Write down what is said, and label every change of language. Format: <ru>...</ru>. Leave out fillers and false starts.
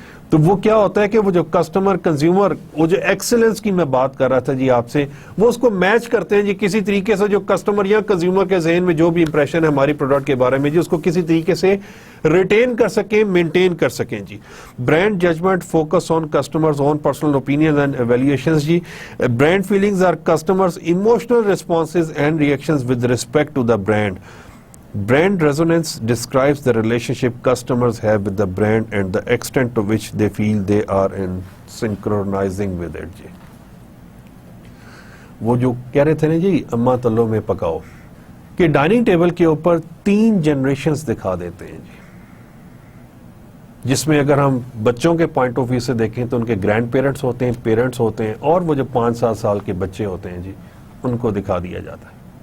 <ur>تو وہ کیا ہوتا ہے کہ وہ جو کسٹمر کنزیومر وہ جو ایکسلنس کی میں بات کر رہا تھا جی آپ سے, وہ اس کو میچ کرتے ہیں جی کسی طریقے سے جو کسٹمر یا کنزیومر کے ذہن میں جو بھی امپریشن ہے ہماری پروڈکٹ کے بارے میں جی اس کو کسی طریقے سے ریٹین کر سکیں, مینٹین کر سکیں جی.</ur> <en>Brand judgment focus on customers own personal opinions and evaluations جی. Brand feelings are customers emotional responses and reactions with respect to the brand. Brand resonance describes the relationship customers have with the brand and the extent to which they feel they are in synchronizing with it جی.</en> <ur>وہ جو کہہ رہے تھے نا جی اماں تلو میں پکاؤ کہ ڈائننگ ٹیبل کے اوپر 3 جنریشنز دکھا دیتے ہیں جی, جس میں اگر ہم بچوں کے پوائنٹ آف ویو سے دیکھیں تو ان کے گرینڈ پیرنٹس ہوتے ہیں, پیرنٹس ہوتے ہیں, اور وہ جو 5-7 سال کے بچے ہوتے ہیں جی ان کو دکھا دیا جاتا ہے.</ur>